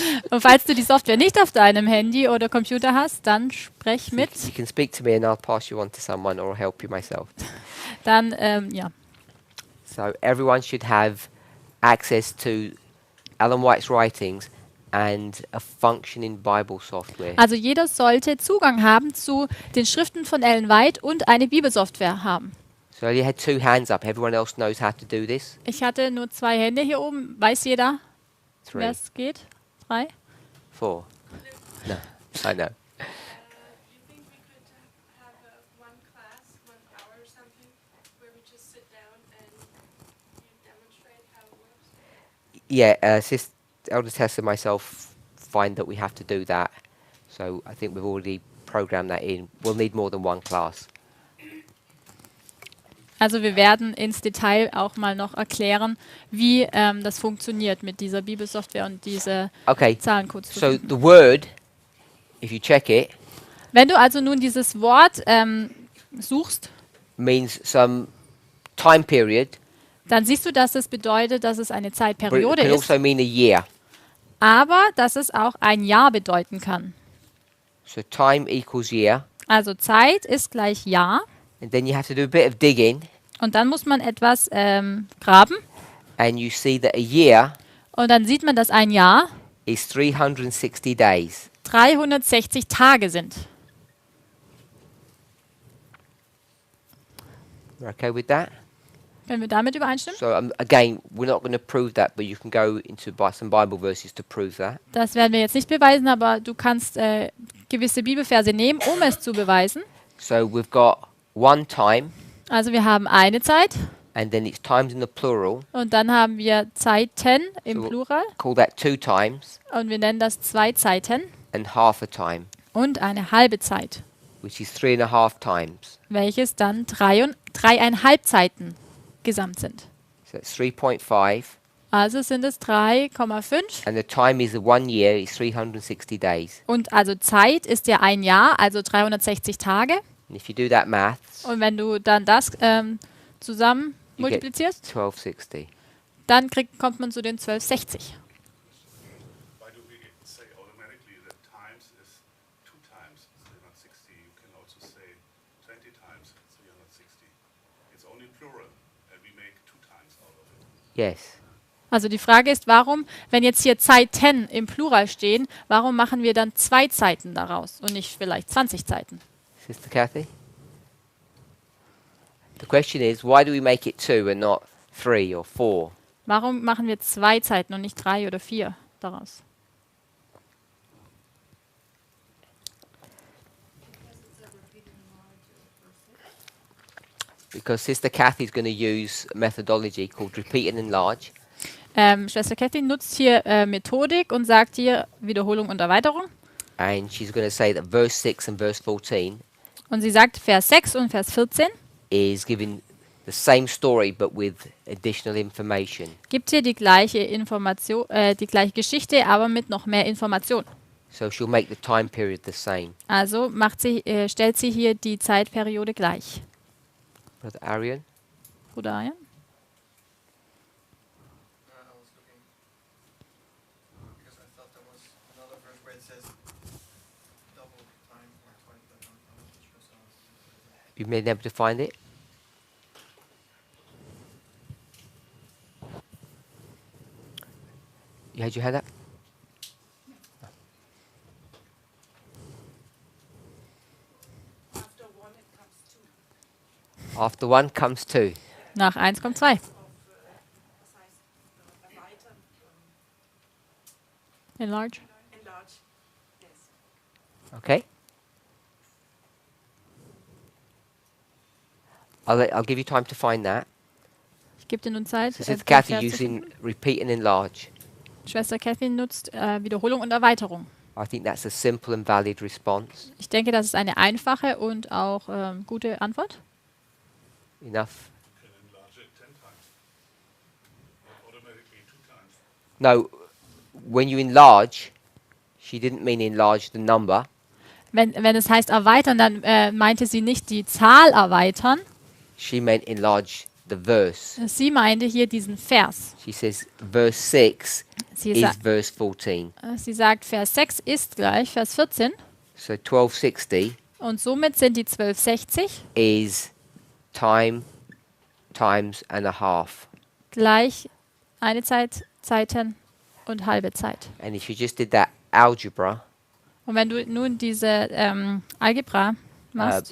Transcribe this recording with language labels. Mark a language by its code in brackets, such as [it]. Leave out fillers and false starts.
[de] Und falls du die Software nicht auf deinem Handy oder Computer hast, dann sprech mit. [en] you can speak to me and I'll pass you on to someone or help you myself. [de] Dann, ja. [en] So everyone should have access to Ellen White's writings and a functioning Bible software. [de] Also jeder sollte Zugang haben zu den Schriften von Ellen White und eine Bibelsoftware haben. [en] So you had 2 hands up. Everyone else knows how to do this? [de] Ich hatte nur 2 Hände hier oben. Weiß jeder, 3, wer es geht? 3? [en] 4. No, I know. Do you think we could have one class, 1 hour or something, where we just sit down and you demonstrate how it works? Yeah, Elder Tess and myself find that we have to do that. So I think we've already programmed that in. We'll need more than 1 class. [de] Also wir werden ins Detail auch mal noch erklären, wie das funktioniert mit dieser Bibelsoftware und diese [en] Okay, [de] Zahlencodes. zu [en] so [de] finden. [en] the word, if you check it, [de] Wenn du also nun dieses Wort suchst, [en] means some time period, [de] dann siehst du, dass es bedeutet, dass es eine [en] but it [de] Zeitperiode [en] can [de] ist, [en] also mean a year. [de] aber dass es auch ein Jahr bedeuten kann. [en] So time equals year. [de] Also Zeit ist gleich Jahr [en] And then you have to do a bit of digging, [de] und dann muss man etwas graben [en] and you see that a year [de] und dann sieht man, dass ein Jahr [en] is 360 days. [de] 360 Tage sind. [en] You're okay with that? [de] Können wir damit übereinstimmen? [en] So again, we're not going to prove that, but you can go into some Bible verses to prove that. [de] Das werden wir jetzt nicht beweisen, aber du kannst gewisse Bibelverse nehmen, um es zu beweisen. [en] So we've got one time, [de] Also wir haben eine Zeit [en] and then it's times in the plural. [de] und dann haben wir Zeiten im [en] So- [de] Plural [en] Call that 2 times [de] und wir nennen das 2 Zeiten [en] and half a time, [de] und eine halbe Zeit, [en] which is 3.5 times. [de] welches dann 3,5 Zeiten gesamt sind. [en] So it's 3.5, [de] Also sind es 3,5 [en] and the time is 1 year is 360 days. [de] und also Zeit ist ja ein Jahr, also 360 Tage. [en] And if you do that maths, [de] Und wenn du dann das zusammen [en] you get multiplizierst, 1260. [de] dann kommt man zu den 1260. [en] Why do we say automatically that times is 2 times 360? You can also say 20 times 360. It's only plural, and we make 2 times out of it. Yes. [de] Also die Frage ist, warum, wenn jetzt hier Zeiten im Plural stehen, warum machen wir dann 2 Zeiten daraus und nicht vielleicht 20 Zeiten? [en] Sister Kathy? The question is, why do we make it 2 and not 3 or 4? [de] Warum machen wir 2 Zeiten und nicht 3 oder 4 daraus? [en] because Sister Kathy is going to use a methodology called repeat and enlarge. [de] Schwester Kathy nutzt hier Methodik und sagt hier Wiederholung und Erweiterung. [en] And she's going to say that verse 6 and verse 14 [de] Und sie sagt, Vers 6 und Vers 14 [en] is giving the same story but with additional information. [de] gibt hier die gleiche Information, die gleiche Geschichte, aber mit noch mehr Information. [en] So she'll make the time period the same. [de] Also stellt sie hier die Zeitperiode gleich. [en] Brother Arian? [de] Bruder Arjen? [en] I was looking, because I thought there was another verse where it says double time or twice, but I'm not sure, so. You've been able to find it? You had your hand up? After one, it comes two. After one comes two. [de] Nach 1 kommt 2. Was heißt erweitern? [en] Enlarge. Enlarge. Yes. Okay? I'll give you time to find that. [de] Ich gebe dir nun Zeit. [en] So Sister [de] den [en] Kathy [de] Vers zu [en] using [de] finden. [en] repeat and enlarge. [de] Schwester Kathy nutzt Wiederholung und Erweiterung. [en] I think that's a simple and valid response. [de] Ich denke, das ist eine einfache und auch gute Antwort. [en] Enough? You can enlarge it 10 times. Not automatically 2 times. No, when you enlarge, she didn't mean enlarge the number. [de] Wenn es heißt erweitern, dann meinte sie nicht die Zahl erweitern. [en] She meant enlarge the verse. [de] Sie meinte hier diesen Vers. [en] She says verse 6 [de] Sie, [en] is sa verse 14. [de] sie sagt, Vers 6 ist gleich Vers 14. [en] So 1260 [de] Und somit sind die 1260 [en] is time times and a half. [de] gleich eine Zeit, Zeiten und halbe Zeit. [en] And if you just did that algebra, [de] Und wenn du nun diese Algebra machst,